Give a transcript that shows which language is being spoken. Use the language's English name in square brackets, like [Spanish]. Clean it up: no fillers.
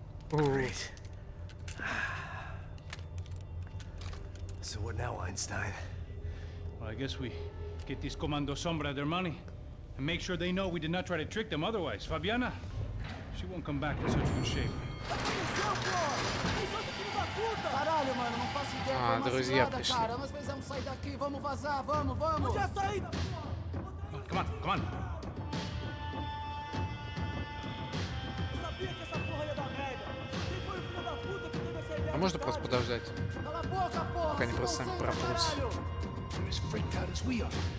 [English] Great. So what now, Einstein? Well, I guess we get these Comando Sombra their money and make sure they know we did not try to trick them otherwise. Fabiana, she won't come back in such good shape. [Portuguese] Caralho, mano, não faço ideia. [Russian] Ah, друзья пришли. [Portuguese] Cara, nós precisamos sair daqui. Vamos vazar, vamos, vamos. Onde é a saída? [English] Come on, come on. [Portuguese] Eu sabia que essa porra ia dar merda. Quem foi o filho da puta que teve essa ideia? [Russian] А можно просто подождать? [Portuguese] Cala a boca, porra. [Russian] Пока они просто сами пропрутся. [English] You're as freaked out as we are.